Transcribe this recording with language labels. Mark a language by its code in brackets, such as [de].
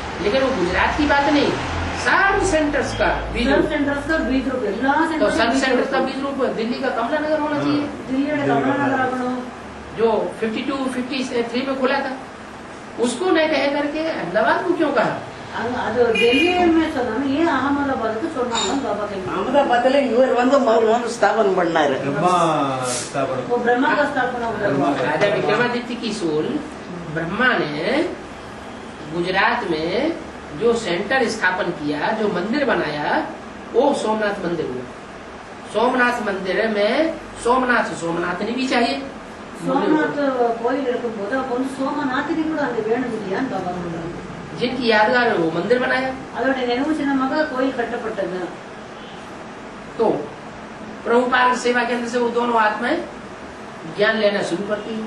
[hi] लेकिन वो गुजरात की बात नहीं, सब सेंटर्स का बीज रूप. सेंटर्स का बीज रूप तो सब सेंटर्स का बीज रूप दिल्ली का कमला नगर होना चाहिए, जो 52, 53 में खुला था. उसको नहीं कह करके अहमदाबाद को क्यों कहा? [ta] அது டெல்லியுமே சொன்னாங்க. ஏன் அகமதாபாத்துக்கு சொன்னாங்க பாபா கை? அகமதாபாத்ல இவர் வந்து முதல்ல ஸ்தாபனம் பண்ணாரு. [hi] ब्रह्मा स्थापना वो ब्रह्मा का स्थापना हुआ. राजा विक्रमादित्य की सोल ब्रह्मा ने गुजरात में जो सेंटर स्थापन किया, जो मंदिर बनाया, वो सोमनाथ मंदिर हुआ. सोमनाथ मंदिर में सोमनाथनी भी चाहिए. [ta] சோமநாத் கோயில் இருக்கும்போது அப்போ வந்து சோமநாத்தினி கூட அந்த வேணும் இல்லையான்னு பாபா சொல்றாங்க. [hi] जिनकी यादगार है वो मंदिर बनाया. [ta] அதோட நினைவு சின்னமாக கோயில் கட்டப்பட்டது. [hi] तो प्रभुपाद सेवा केंद्र से वो दोनों आत्माएं ज्ञान लेना शुरू करती है.